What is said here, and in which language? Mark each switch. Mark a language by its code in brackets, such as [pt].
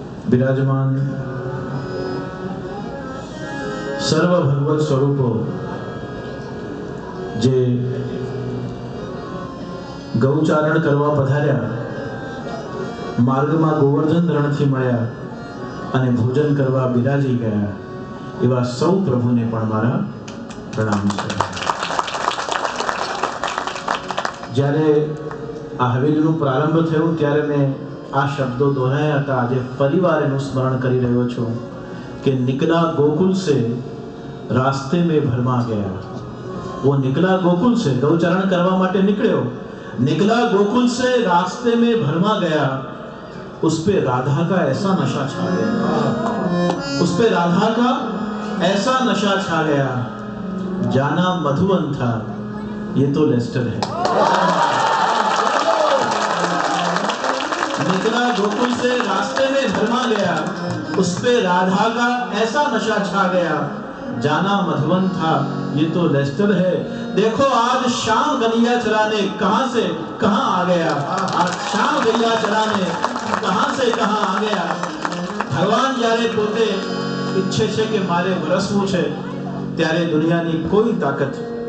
[gu] બિરાજમાન સર્વ ભગવત સ્વરૂપો જે ગૌચારણ કરવા પધાર્યા, માર્ગમાં ગોવર્ધન રણથી મળ્યા અને ભોજન કરવા બિરાજી ગયા, એવા સૌ પ્રભુને પણ મારા પ્રણામ છે. જ્યારે આ હવેલીનો પ્રારંભ થયો ત્યારે મેં આ શબ્દો દોહરાયા હતા. આજે ફરીવાર એનું સ્મરણ કરી રહ્યો છું કે [hi] નિકલા ગોકુલ સે रास्ते में भरमा गया. वो निकला गोकुल से, [gu] गौचरण करवा માટે નીકળ્યો, [hi] निकला गोकुल से रास्ते में भरमा गया. उस पे राधा का ऐसा नशा छा गया, उस पे राधा का ऐसा नशा छा गया, जाना मधुवन था ये तो लेस्टर है. निकला गोकुल से रास्ते में भरमा गया, उस पे राधा का ऐसा नशा छा गया, जाना मधुवन था ये तो लेस्टर है. देखो आज शाम गैया चराने कहां से कहां आ गया, आज शाम गैया चराने कहां से कहां आ गया. [gu] भगवान જ્યારે પોતે ઈચ્છે છે કે મારે વરસવું છે, ત્યારે દુનિયાની કોઈ તાકાત